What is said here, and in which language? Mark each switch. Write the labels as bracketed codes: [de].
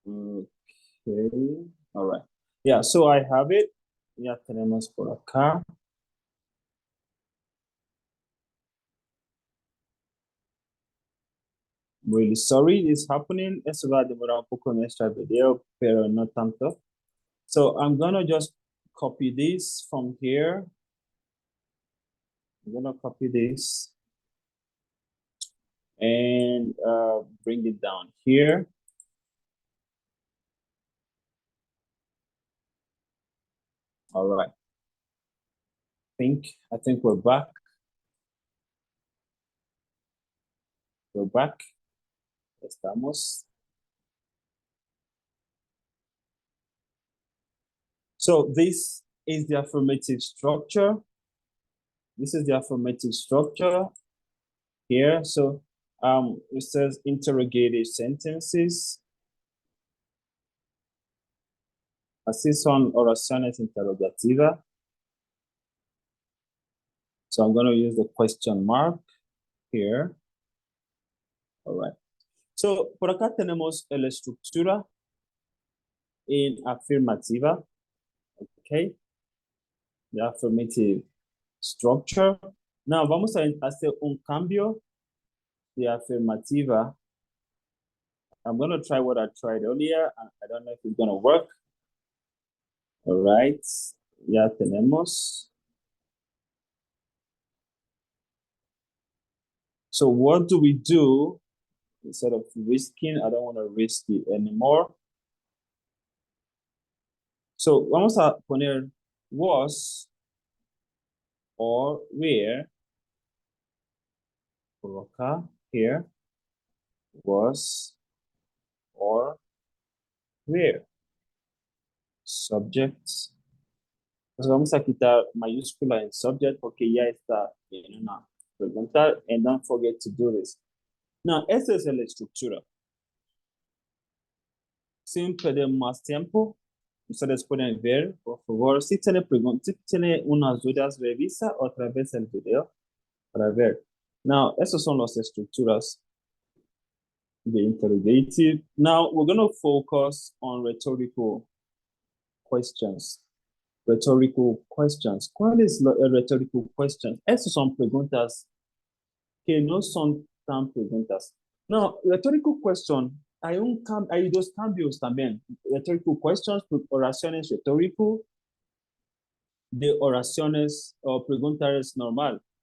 [en] Okay. All right. Yeah, so I have it. [es] Ya tenemos por acá. [en] Really sorry this is happening. [es] Esto va a demorar un poco nuestro video, pero no tanto. [en] So I'm gonna just copy this from here. I'm gonna copy this and bring it down here. All right. I think we're back. We're back. [es] Estamos. [en] So this is the affirmative structure. This is the affirmative structure here. So it says interrogative sentences. [es] Así son oraciones interrogativas. [en] So I'm going to use the question mark here. All right. [es] So por acá tenemos la estructura en afirmativa. Okay. [en] The affirmative structure. Now [es] vamos a hacer un cambio de afirmativa. [en] I'm going to try what I tried earlier. I don't know if it's going to work. All right. [es] Ya tenemos. [en] So what do we do instead of risking? I don't want to risk it anymore. [es] So vamos a poner was or where. Por acá, [en] here. Was or where. Subject. [es] Entonces vamos a quitar mayúscula en subject porque ya está en una pregunta. [en] And don't forget to do this. [es] Now, esa es la estructura. Sin perder más tiempo, ustedes pueden ver, por favor, si tiene preguntas, si tiene unas dudas, revisa otra vez el video para ver. Now, esas son las estructuras de interrogative. [en] Now, we're going to focus on rhetorical questions. Rhetorical questions. [es] ¿Cuál es la rhetorical question? Esas son preguntas que no son tan preguntas. No, rhetorical question, hay dos cambios también. Rhetorical questions, oraciones rhetorical, de oraciones o preguntas normal.